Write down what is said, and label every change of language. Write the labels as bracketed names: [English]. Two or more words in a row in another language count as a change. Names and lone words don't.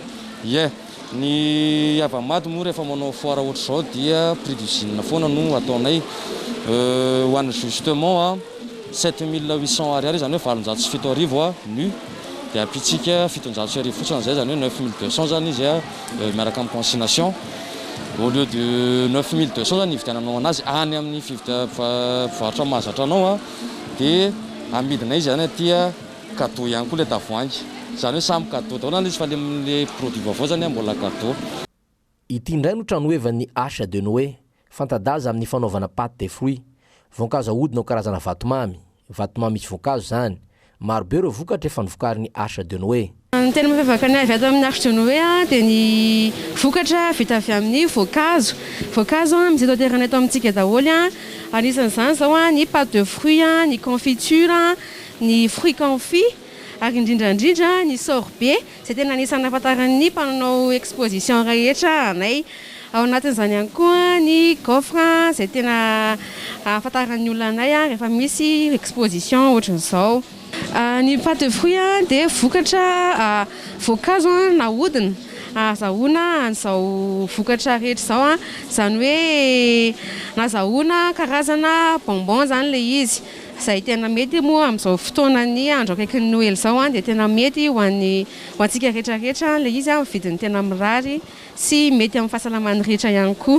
[Malagasy] Ie, ny avamady moa rehefa manao foire ohatra zao dia [French] prix d'usine [Malagasy] foana no ataonay. Ho an'ny justement 7800 ariary zany hoe 707 arivo nu. Dia apitsika 700 arivo fotsiny zay zany hoe 9200 zany izy miaraka amin'ny consignation. [French] Au lieu de [Malagasy] 9200 zany ividiananao anazy any amin'ny fivarotra mahazatra anao dia amidinay izy zany aty cadeau ihany koa le tavoahangy. Zany hoe samy cadeau daholo izy fa le produit vaovao zany mbola cadeau. Ity indray no tranoevan'ny H de Noé, fantadaza amin'ny fanaovana [French] pâte de fruits. [Malagasy] Voankazo ahodina ao karazana vatomamy misy voankazo zany. Maro be ireo vokatra efa novokarin'ny H de Noé. Ny tena mampiavaka ny avy ato amin'ny H de Noé dia ny vokatra vita avy amin'ny voankazo. Voankazo misy eto an-toerana eto amintsika daholo. Anisan'izany zao ny [French] pâte de fruits, [Malagasy] ny confiture, ny [French] fruits confits, [Malagasy] ary indrindrandrindra ny sorbet, izay tena anisan'ny ahafantaran'ny mpanao exposition rehetra anay. Ao anatin'izany ihany koa ny gaufre, izay tena ahafantaran'ny olona anay rehefa misy exposition ohatran'izao. Ny [French] pâte de fruits [Malagasy] dia vokatra voankazo nahodina azahoana an'izao vokatra rehetra izao izany hoe nazahoana karazana bonbon zany le izy. Izay tena mety moa amin'izao fotoana ny andro akaikin'ny Noël izao dia tena mety ho antsika rehetrarehetra le izy vidiny tena mirary sy mety amin'ny fahasalaman'ny rehetra ihany koa.